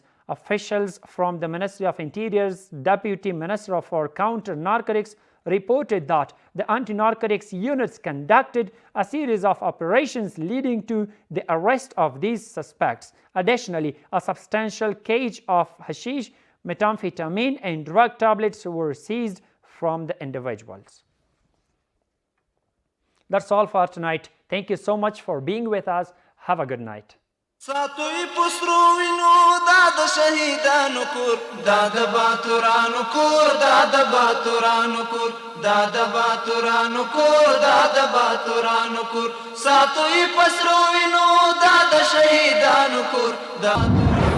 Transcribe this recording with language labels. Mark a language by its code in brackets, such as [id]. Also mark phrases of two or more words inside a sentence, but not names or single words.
[en] Officials from the Ministry of Interior's Deputy Minister for Counter Narcotics, reported that the anti-narcotics units conducted a series of operations leading to the arrest of these suspects. Additionally, a substantial cache of hashish, methamphetamine, and drug tablets were seized from the individuals. That's all for tonight. Thank you so much for being with us. Have a good night. [ps] ساتوی پسرو وینو دا د شهیدانو کور دا د باتورانو کور دا د باتورانو کور دا د باتورانو کور دا د باتورانو کور ساتوی پسرو وینو دا د شهیدانو کور دا